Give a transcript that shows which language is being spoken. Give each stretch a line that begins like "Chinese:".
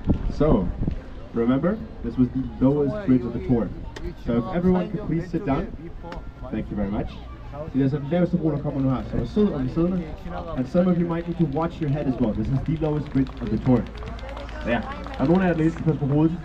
English: So, remember, this was the lowest bridge of the tour. So if everyone could please sit down. Thank you very much.
Danish: Det er altså den laveste bro, der kommer nu her, så der sidder om siddende.
English: And some of you might need to watch your head as well. This is the lowest bridge of the tour.
Danish: Så ja, der er nogle af jer, der lige skal passe på hovedet.